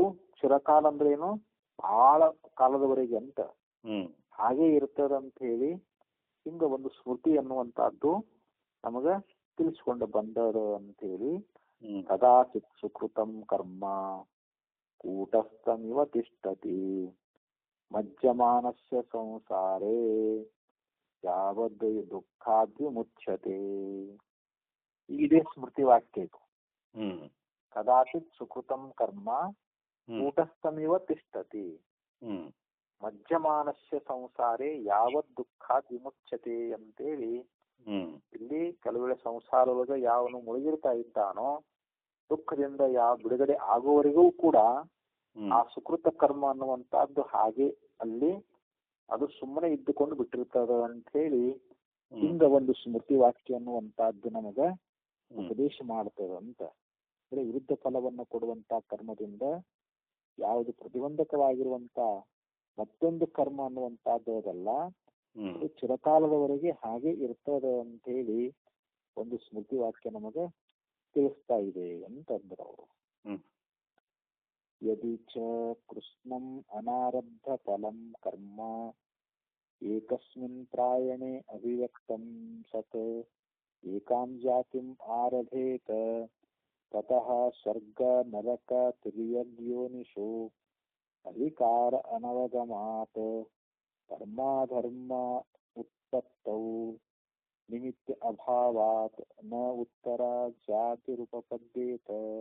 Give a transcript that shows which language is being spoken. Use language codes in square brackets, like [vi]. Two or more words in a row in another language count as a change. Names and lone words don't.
[kn] ಚಿರಕಾಲ ಅಂದ್ರೆ ಏನು, ಬಹಳ ಕಾಲದವರೆಗೆ ಅಂತ ಹಾಗೆ ಇರ್ತದಂತ ಹೇಳಿ ಹಿಂಗ ಒಂದು ಸ್ಮೃತಿ ಅನ್ನುವಂತಹದ್ದು ನಮಗ ತಿಳಿಸ್ಕೊಂಡು ಬಂದದ ಅಂತ ಹೇಳಿ [sa] ಕದಾಚಿತ್ ಸುಕೃತಂ ಕರ್ಮ ಕೂಟಸ್ಥಮಿವ ತಿಷ್ಠತಿ ಮಜ್ಜಮಾನಸ್ಯ ಸಂಸಾರೇ ಯಾವದ್ ದುಃಖಾದ್ವಿಮುಚ್ಯತೆ. [kn] ಇದೇ ಸ್ಮೃತಿ ವಾಕ್ಯ ಇದು. [sa] ಕದಾಚಿತ್ ಸುಕೃತಂ ಕರ್ಮ ಕೂಟಸ್ಥಮಿವ ತಿಷ್ಠತಿ ಮಜ್ಜಮಾನಸ್ಯ ಸಂಸಾರೇ ಯಾವತ್ ದುಃಖಾದ್ ವಿಮುಚ್ಯತೆ [kn] ಅಂತೇಳಿ ಇಲ್ಲಿ ಕೆಲವೆಳೆ ಸಂಸಾರದೊಳಗ ಯಾವನು ಮುಳುಗಿರ್ತಾ ಇದ್ದಾನೋ ದುಃಖದಿಂದ ಯಾವ ಬಿಡುಗಡೆ ಆಗುವವರೆಗೂ ಕೂಡ ಆ ಸುಕೃತ ಕರ್ಮ ಅನ್ನುವಂತಹದ್ದು ಹಾಗೆ ಅಲ್ಲಿ ಅದು ಸುಮ್ಮನೆ ಇದ್ದುಕೊಂಡು ಬಿಟ್ಟಿರ್ತದ ಅಂತ ಹೇಳಿ ಹಿಂಗ ಒಂದು ಸ್ಮೃತಿ ವಾಕ್ಯ ಅನ್ನುವಂತಹದ್ದು ನಮಗ ಉಪದೇಶ ಮಾಡ್ತದ ಅಂತ. ಅಂದ್ರೆ ವಿರುದ್ಧ ಫಲವನ್ನು ಕೊಡುವಂತ ಕರ್ಮದಿಂದ ಯಾವುದು ಪ್ರತಿಬಂಧಕವಾಗಿರುವಂತ ಮತ್ತೊಂದು ಕರ್ಮ ಅನ್ನುವಂತಹದ್ದಲ್ಲ, ಅದು ಚಿರಕಾಲದವರೆಗೆ ಹಾಗೆ ಇರ್ತದ ಅಂತ ಹೇಳಿ ಒಂದು ಸ್ಮೃತಿ ವಾಕ್ಯ ನಮಗೆ ತಿಳಿಸ್ತಾ ಇದೆ ಅಂತಂದ್ರು ಅವರು. [sa] ಯದಿ ಚ ಕೃಷ್ಣಂ ಅನಾರಬ್ಧ ಫಲಂ ಕರ್ಮ ಏಕಸ್ಮಿನ್ ಪ್ರಾಯಣೆ ಅಭಿವ್ಯಕ್ತಂ ಸತ್ ಏಕಾಂ ಜಾತಿಂ ಆರಭೇತ ತತಃ ಸ್ವರ್ಗ ನರಕ ತಿರ್ಯಗ್ಯೋನಿಷು ಅಧಿಕಾರ ಅನವಗಮಾತ್ ಕರ್ಮಾಧರ್ಮ ಉತ್ಪತ್ತೌ ನಿಮಿತ್ತ ಅಭಾವಾತ್ ನ ಉತ್ತರ ಜಾತಿರುಪಪದ್ಯೇತ.